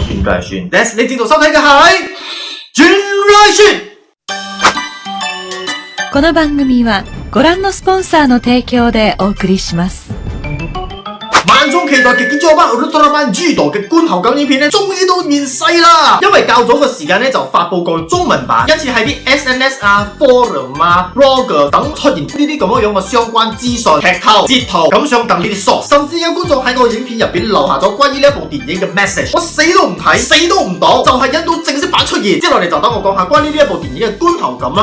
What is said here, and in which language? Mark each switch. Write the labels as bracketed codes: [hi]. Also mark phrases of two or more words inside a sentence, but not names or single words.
[yue] Generation。你正在收睇嘅係 Generation。 [ja] この番組はご覧のスポンサーの提供でお送りします。 [yue] 萬眾期待嘅傑作版《Ultraman G》嘅觀後感影片咧，終於都面世啦！因為較早嘅時間咧就發佈過中文版，一次喺啲 SNS 啊、forum 啊、blog 等出現呢啲咁樣嘅相關資訊、劇透、截圖，咁想等呢啲 source，甚至有觀眾喺個影片入邊留下咗關於呢一部電影嘅 message， 我死都唔睇，死都唔擋，就係引到正式版出現。接落嚟就等我講下關於呢一部電影嘅觀後感啦。